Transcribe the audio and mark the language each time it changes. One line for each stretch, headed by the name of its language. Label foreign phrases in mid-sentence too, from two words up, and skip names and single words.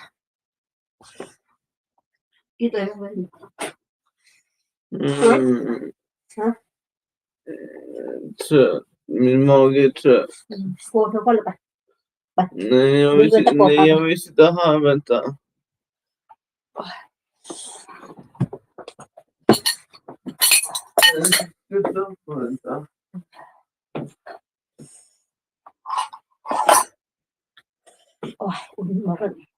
Vietnamese: Đi tới không vậy? Hả?
Swedish: Trött. Min mage är trött. Får jag kolla på? Nej, jag vill sitta här. Vänta. Vänta.
Vietnamese: Ôi, nó rồi.